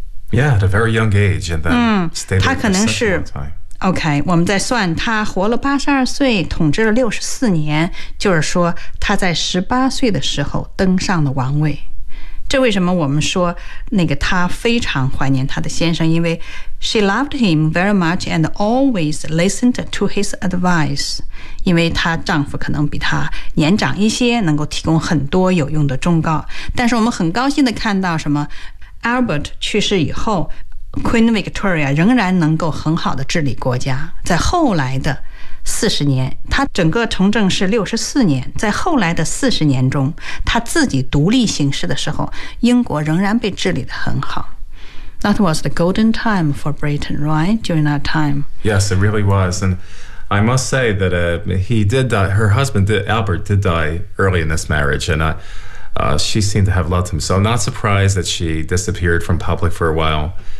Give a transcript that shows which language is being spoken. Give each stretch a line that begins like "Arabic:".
English: Yeah, at a very young age and then stayed there for such a long time
Chinese: OK, 我们在算她活了82岁统治了64年就是说她在18岁的时候登上了王位。这为什么我们说那个她非常怀念她的先生因为
English: She loved him very much and always listened to his advice.
Chinese: 因为她丈夫可能比她年长一些，能够提供很多有用的忠告。但是我们很高兴地看到什么 ，Albert 去世以后 ，Queen Victoria 仍然能够很好地治理国家。在后来的40年，她整个从政是64年，在后来的40年中，她自己独立行事的时候，英国仍然被治理得很好。
English: That was the golden time for Britain, right? During that time. Yes, it really was. And I must say that he did die. Her husband, Albert, did die early in this marriage. And she seemed to have loved him. So I'm not surprised that she disappeared from public for a while.